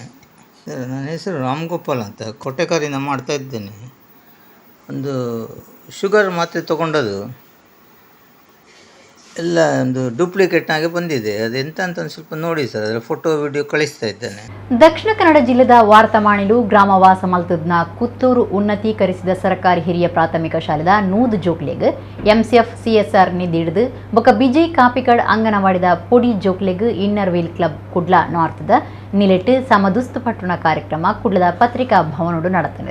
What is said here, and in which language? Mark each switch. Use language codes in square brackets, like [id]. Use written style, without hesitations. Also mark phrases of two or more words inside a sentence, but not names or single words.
[kn] ನನ್ನ ಹೆಸರು ರಾಮ್ ಗೋಪಾಲ್ ಅಂತ ಕೊಟ್ಟೆಕಾರಿಂದ ಮಾಡ್ತಾ ಇದ್ದೇನೆ. ಒಂದು ಶುಗರ್ ಮಾತ್ರೆ ತೊಗೊಂಡದು ಎಲ್ಲ ಒಂದು ಡೂಪ್ಲಿಕೇಟ್ನಾಗೆ ಬಂದಿದೆ. ಅದೆಂತ ಅಂತ ಒಂದು ಸ್ವಲ್ಪ ನೋಡಿ ಸರ್, ಅದರ ಫೋಟೋ ವಿಡಿಯೋ ಕಳಿಸ್ತಾ ಇದ್ದೇನೆ. [tcy] ದಕ್ಷಿಣ ಕನ್ನಡ ಜಿಲ್ಲೆದ ವಾರ್ತಮಾಣಿಲು ಗ್ರಾಮವಾಸ ಮಲ್ತದ್ನ ಕುತ್ತೂರು ಉನ್ನತೀಕರಿಸಿದ ಸರ್ಕಾರಿ ಹಿರಿಯ ಪ್ರಾಥಮಿಕ ಶಾಲೆದ ನೂದ್ ಜೋಕ್ಲೆಗ್ ಎಂಸಿಎಫ್ ಸಿಎಸ್ಆರ್ ನಿಧಿ ಹಿಡಿದು ಬೊಕ್ಕ ಬಿಜಯ್ ಕಾಪಿಕಡ್ ಅಂಗನವಾಡಿದ ಪೊಡಿ ಜೋಕ್ಲೆಗ್ ಇನ್ನರ್ ವೀಲ್ ಕ್ಲಬ್ ಕುಡ್ಲ ನಾರ್ತ್ದ ನಿಲೆಟ್ ಸಮದುಸ್ತು ಪಟ್ಟಣ ಕಾರ್ಯಕ್ರಮ ಕುಡ್ಲದ ಪತ್ರಿಕಾ ಭವನೋಡು ನಡೆದಿದೆ.